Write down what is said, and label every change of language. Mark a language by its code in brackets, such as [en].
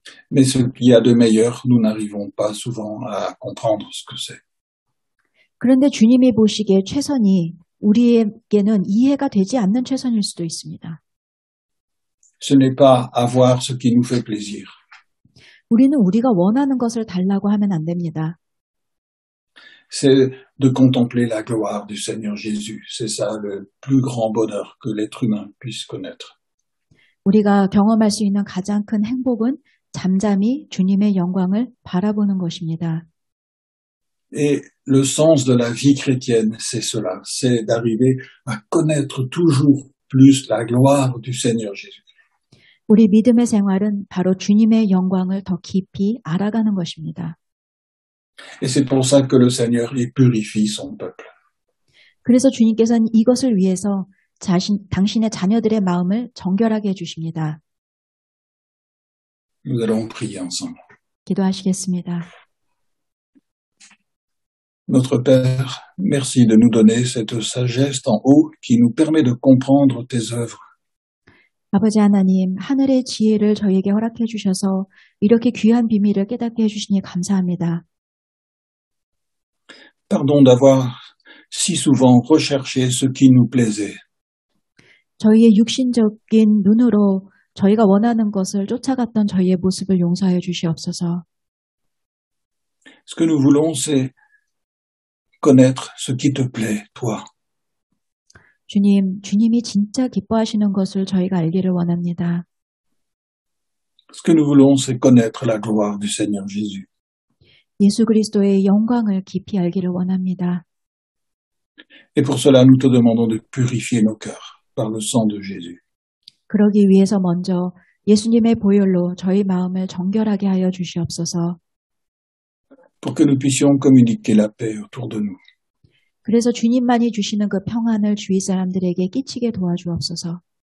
[fr] Mais ce qu'il y a de meilleur, nous n'arrivons pas souvent à comprendre ce que c'est. [ko] 그런데 주님이 보시기에 최선이 우리에게는 이해가 되지 않는 최선일 수도 있습니다. [fr] Ce n'est pas avoir ce qui nous fait plaisir. [ko] 우리는 우리가 원하는 것을 달라고 하면 안 됩니다. [fr] C'est de contempler la gloire du Seigneur Jésus. C'est ça le plus grand bonheur que l'être humain puisse connaître. [ko] 우리가 경험할 수 있는 가장 큰 행복은 잠잠히 주님의 영광을 바라보는 것입니다. [fr] Et le sens de la vie chrétienne, c'est cela. C'est d'arriver à connaître toujours plus la gloire du Seigneur Jésus. [ko] 우리 믿음의 생활은 바로 주님의 영광을 더 깊이 알아가는 것입니다. [fr] Et c'est pour ça que le Seigneur y purifie son peuple. [ko] 그래서 주님께서는 이것을 위해서 당신의 자녀들의 마음을 정결하게 해주십니다. [fr] Nous allons prier ensemble. [ko] 기도하시겠습니다. [fr] Notre Père, merci de nous donner cette sagesse en haut qui nous permet de comprendre tes œuvres. [ko] 아버지 하나님, 하늘의 지혜를 저희에게 허락해 주셔서 이렇게 귀한 비밀을 깨닫게 해주시니 감사합니다. [fr] Pardon d'avoir si souvent recherché ce qui nous plaisait. [ko] 저희의 육신적인 눈으로 저희가 원하는 것을 쫓아갔던 저희의 모습을 용서하여 주시옵소서. [fr] Ce que nous voulons, c'est connaître ce qui te plaît, toi. [ko] 주님이 진짜 기뻐하시는 것을 저희가 알기를 원합니다. [fr] Ce que nous voulons, c'est connaître la gloire du Seigneur Jésus. [ko] 예수 그리스도의 영광을 깊이 알기를 원합니다. [fr] Et pour cela, nous te demandons de purifier nos cœurs par le sang de Jésus. [ko] 그러기 위해서 먼저 예수님의 보혈로 저희 마음을 정결하게 하여 주시옵소서. [fr] Pour que nous puissions communiquer la paix autour de nous. [ko] 그래서 주님만이 주시는 그 평안을 주위 사람들에게 끼치게 도와주옵소서.